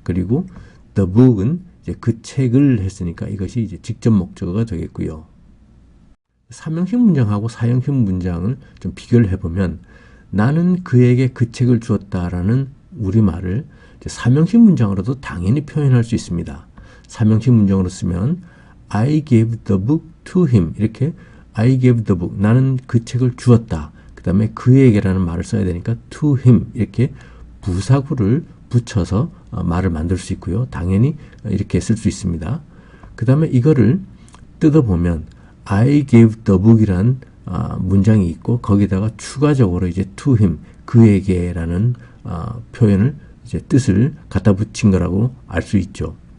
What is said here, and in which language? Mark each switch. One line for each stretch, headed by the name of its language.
Korean: 그리고
English: the book
Korean: 은 이제 그 책을 했으니까 이것이 이제 직접 목적어가 되겠고요. 삼형식 문장하고 사형식 문장을 좀 비교를 해보면 나는 그에게 그 책을 주었다라는 우리말을 이제 삼형식 문장으로도 당연히 표현할 수 있습니다. 삼형식 문장으로 쓰면
English: I gave the book to him
Korean: 이렇게
English: I gave the book
Korean: 나는 그 책을 주었다. 그 다음에 그에게라는 말을 써야 되니까
English: to him
Korean: 이렇게 부사구를 붙여서 말을 만들 수 있고요. 당연히 이렇게 쓸 수 있습니다. 그 다음에 이거를 뜯어보면
English: I gave the book
Korean: 이라는 문장이 있고 거기다가 추가적으로 이제
English: to him
Korean: 그에게라는 표현을 이제 뜻을 갖다 붙인 거라고 알 수 있죠.